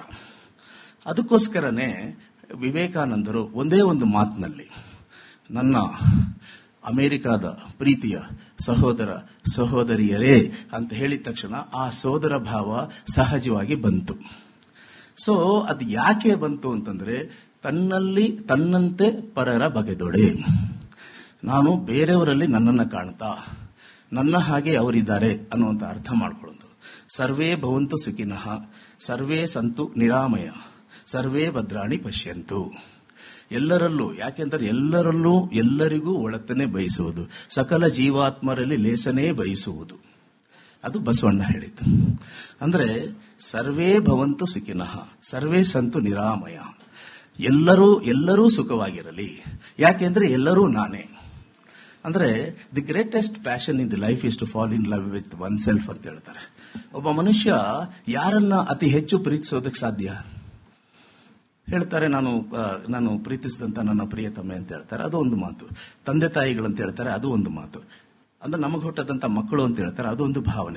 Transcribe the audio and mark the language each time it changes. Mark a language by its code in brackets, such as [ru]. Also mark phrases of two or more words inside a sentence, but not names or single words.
[kn] ಅದಕ್ಕೋಸ್ಕರನೇ ವಿವೇಕಾನಂದರು ಒಂದೇ ಒಂದು ಮಾತಿನಲ್ಲಿ ನನ್ನ ಅಮೆರಿಕಾದ ಪ್ರೀತಿಯ ಸಹೋದರ ಸಹೋದರಿಯರೇ ಅಂತ ಹೇಳಿದ ತಕ್ಷಣ ಆ ಸೋದರ ಭಾವ ಸಹಜವಾಗಿ ಬಂತು. ಸೊ ಅದು ಯಾಕೆ ಬಂತು ಅಂತಂದ್ರೆ ತನ್ನಂತೆ ಪರರ ಬಗೆದೊಡೆ, ನಾನು ಬೇರೆಯವರಲ್ಲಿ ನನ್ನನ್ನು ಕಾಣ್ತಾ ನನ್ನ ಹಾಗೆ ಅವರಿದ್ದಾರೆ ಅನ್ನುವಂಥ ಅರ್ಥ ಮಾಡ್ಕೊಳ್ಳೋದು. [sa] ಸರ್ವೇ ಭವಂತು ಸುಖಿನಃ, ಸರ್ವೇ ಸಂತು ನಿರಾಮಯ, ಸರ್ವೇ ಭದ್ರಾಣಿ ಪಶ್ಯಂತು. [kn] ಎಲ್ಲರಲ್ಲೂ, ಯಾಕೆಂದರೆ ಎಲ್ಲರಲ್ಲೂ ಎಲ್ಲರಿಗೂ ಒಳತನೆ ಬಯಸುವುದು, ಸಕಲ ಜೀವಾತ್ಮರಲ್ಲಿ ಲೇಸನೇ ಬಯಸುವುದು, ಅದು ಬಸವಣ್ಣ ಹೇಳಿದ್ದು. [sa] ಅಂದ್ರೆ ಸರ್ವೇ ಭವಂತು ಸುಖಿನಃ, ಸರ್ವೇ ಸಂತು ನಿರಾಮಯ, [kn] ಎಲ್ಲರೂ ಸುಖವಾಗಿರಲಿ. ಯಾಕೆಂದ್ರೆ ಎಲ್ಲರೂ ನಾನೇ. [en] ಅಂದ್ರೆ the greatest passion in the life is to fall in love with one self [kn] ಅಂತ ಹೇಳ್ತಾರೆ. ಒಬ್ಬ ಮನುಷ್ಯ ಯಾರನ್ನ ಅತಿ ಹೆಚ್ಚು ಪ್ರೀತಿಸೋದಕ್ಕೆ ಸಾಧ್ಯ? ಹೇಳ್ತಾರೆ, ನಾನು ಪ್ರೀತಿಸಿದಂತ ನನ್ನ ಪ್ರಿಯತಮೆ ಅಂತ ಹೇಳ್ತಾರೆ, ಅದು ಒಂದು ಮಾತು. ತಂದೆ ತಾಯಿಗಳಂತ ಹೇಳ್ತಾರೆ, ಅದು ಒಂದು ಮಾತು. ಅಂದ್ರೆ ನಮಗೆ ಹುಟ್ಟದಂತ ಮಕ್ಕಳು ಅಂತ ಹೇಳ್ತಾರೆ, ಅದು ಒಂದು ಭಾವನೆ.